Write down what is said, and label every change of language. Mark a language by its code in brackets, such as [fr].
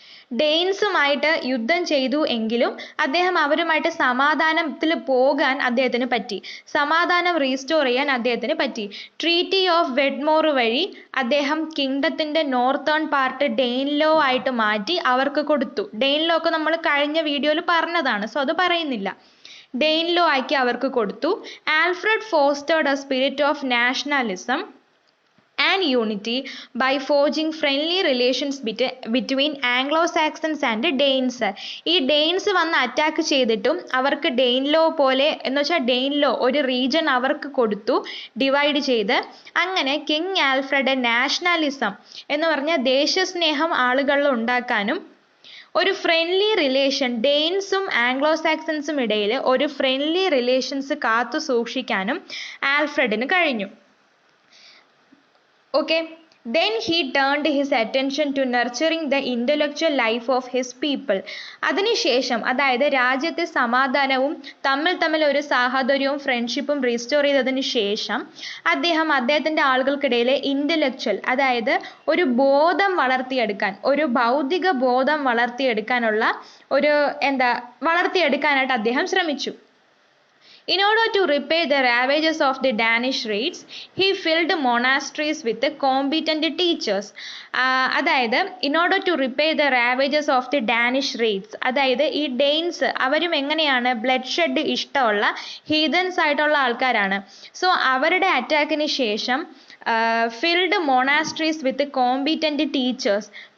[ml] ഡെയിൻസുമായിട്ട് യുദ്ധം ചെയ്തു എങ്കിലും അദ്ദേഹം അവരുമായിട്ട് സമാധാനത്തിൽ പോകാൻ അദ്ദേഹത്തിന് പറ്റി, സമാധാനം റീസ്റ്റോർ ചെയ്യാൻ അദ്ദേഹത്തിന് പറ്റി. ട്രീറ്റി ഓഫ് വെഡ്മോർ വഴി അദ്ദേഹം കിങ്ഡത്തിന്റെ നോർത്തേൺ പാർട്ട് ഡെയിൻലോ ആയിട്ട് മാറ്റി അവർക്ക് കൊടുത്തു. ഡെയിൻലോ ഒക്കെ നമ്മൾ കഴിഞ്ഞ വീഡിയോയിൽ പറഞ്ഞതാണ്, സോ അത് പറയുന്നില്ല. ഡെയിൻലോ ആക്കി അവർക്ക് കൊടുത്തു. [en] Alfred fostered a spirit of nationalism and unity by forging friendly relations between Anglo-Saxons and Danes. [ml] ഈ ഡെയിൻസ് വന്ന് അറ്റാക്ക് ചെയ്തിട്ടും അവർക്ക് ഡെയിൻലോ പോലെ എന്ന് വെച്ചാൽ ഡെയിൻലോ ഒരു റീജൻ അവർക്ക് കൊടുത്തു, ഡിവൈഡ് ചെയ്ത്. അങ്ങനെ കിങ് ആൽഫ്രഡ് നാഷണലിസം എന്ന് പറഞ്ഞ ദേശസ്നേഹം ആളുകളിൽ ഉണ്ടാക്കാനും ഒരു ഫ്രണ്ട്ലി റിലേഷൻ ഡെയിൻസും ആംഗ്ലോ സാക്സൺസും ഇടയിൽ ഒരു ഫ്രണ്ട്ലി റിലേഷൻസ് കാത്തു സൂക്ഷിക്കാനും ആൽഫ്രഡിന് കഴിഞ്ഞു. [en] Then he turned his attention to nurturing the intellectual life of his people. [ml] അതിനുശേഷം, അതായത് രാജ്യത്തെ സമാധാനവും തമ്മിൽ ഒരു സാഹോദര്യവും ഫ്രണ്ട്ഷിപ്പും റീസ്റ്റോർ ചെയ്തതിന് ശേഷം അദ്ദേഹത്തിന്റെ ആളുകൾക്കിടയിൽ ഇന്റലക്ച്വൽ, അതായത് ഒരു ബോധം വളർത്തിയെടുക്കാൻ, ഒരു ഭൗതിക ബോധം വളർത്തിയെടുക്കാനായിട്ട് അദ്ദേഹം ശ്രമിച്ചു. [en] In order to repay the ravages of the Danish raids, he filled monasteries with competent teachers. [ml] അതായത് [en] in order to repay the ravages of the Danish raids, [ml] അതായത് ഈ ഡെയിൻസ് അവരും എങ്ങനെയാണ് ബ്ലഡ് ഷെഡ് ഇഷ്ടമുള്ള ഹീതൻസ് ആയിട്ടുള്ള ആൾക്കാരാണ്. [en] so [ml] അവരുടെ അറ്റാക്കിന് ശേഷം [en] Filled monasteries with competent teachers.